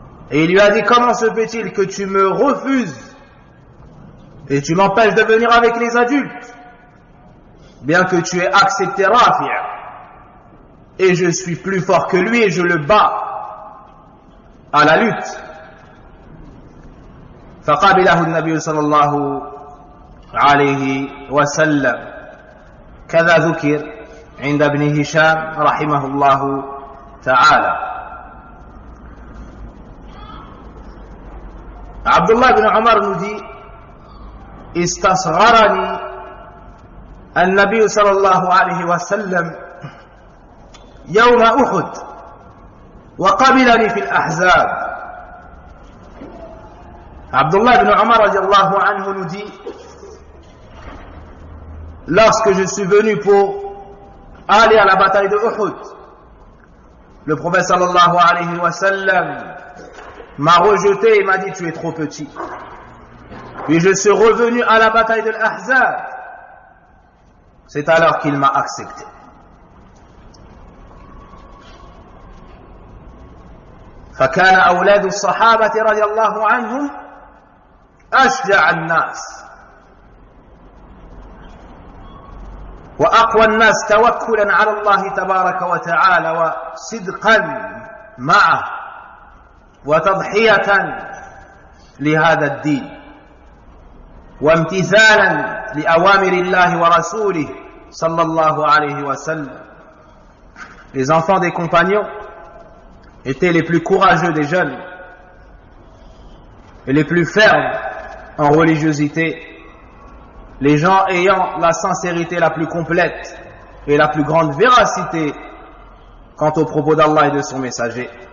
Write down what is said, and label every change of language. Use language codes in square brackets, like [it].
[fr] Et il lui a dit, comment se fait-il que tu me refuses et tu m'empêches de venir avec les adultes, bien que tu aies accepté Rafi', et je suis plus fort que lui et je le bats à la lutte. [ar] فقابله النبي صلى الله عليه وسلم كذا ذكر عند ابن هشام رحمه الله تعالى. عبد الله بن عمر [fr] nous dit [ar] استصغرني النبي صلى الله عليه وسلم يوم أحد وقبلني في الأحزاب. [fr] Abdullah ibn Umar radiallahu anhu nous dit, lorsque je suis venu pour aller à la bataille de Uhud, le prophète sallallahu alayhi wa sallam m'a rejeté et m'a dit, tu es trop petit. Puis je suis revenu à la bataille de l'Ahzab, c'est alors qu'il m'a accepté. [ar] فكان أولاد الصحابة رضي الله عنهم أشجع الناس وأقوى الناس توكلا على الله تبارك وتعالى وصدقا معه وتضحية لهذا الدين وامتثالا لأوامر الله ورسوله صلى الله عليه وسلم. [fr] Les enfants des compagnons étaient les plus courageux des jeunes et les plus fermes en religiosité, les gens ayant la sincérité la plus complète et la plus grande véracité quant aux propos d'Allah et de son messager.